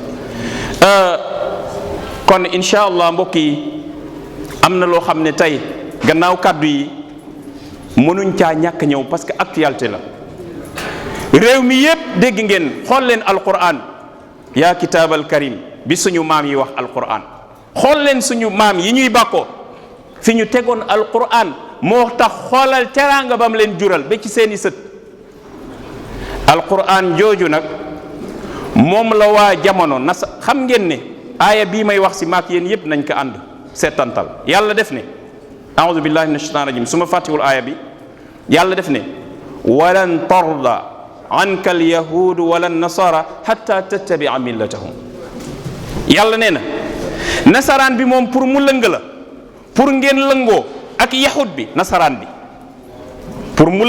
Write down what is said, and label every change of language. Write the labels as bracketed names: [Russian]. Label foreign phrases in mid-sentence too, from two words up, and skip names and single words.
[Wolof] kon [Arabic] إن شاء الله [Wolof] mbokk yi am na loo xam ne tey gannaaw kàddu yi mënuñ caa ñàkk ñëw [French] parce que actualité [Wolof] la réew mi yépp dégg ngeen xool leen alquran yaa [Arabic] الكتاب الكريم [Wolof] bi suñu maam yi wax alquran xool leen suñu maam yi ñuy bàkkoo fi ñu tegoon alquran moo tax xoolal teraanga bam leen jural ba ci seeni sët alquran jooju nag moom la waa jamono xam ngeen ne aaya bii may wax si maak yéen yépp nañ ko ànd seetantal yàlla def ne [Arabic] أعوذ بالله من الشيطان الرجيم [Wolof] su ma fàttiwul aaya bi yàlla def ne walan [Arabic] ترضى عنك اليهود ولا النصارى حتى تتبع ملتهم [Wolof] yàlla nee na nasaraan bi moom pour mu lëng la pour ngeen lëngoo ak yahud bi nasaraan bi pour mu